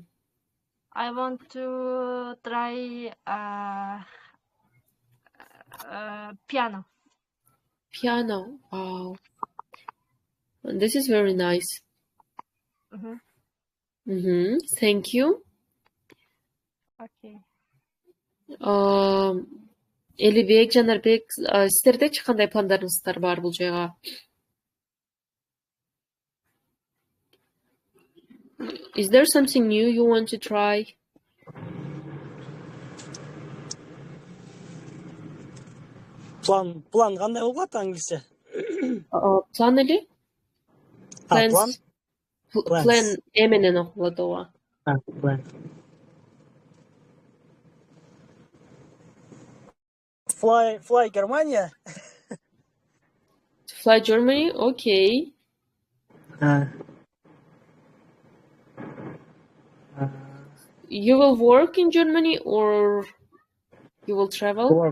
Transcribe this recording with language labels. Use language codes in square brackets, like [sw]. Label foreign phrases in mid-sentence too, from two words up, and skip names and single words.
[en] I want to try piano. Piano. Wow. This is very nice. Thank you. Okay. [ky] Элибек, Жанарбек, сиздердечи кандай пландарыңыздар бар бул жайга? [en] Is there something new you want to try? [ky] План кандай болуп калат англисче? План эле? План? Plan менен окулат ооба. [en] Plan. Fly Германия. Fly Germany? Okay. You will work in Germany or you will travel?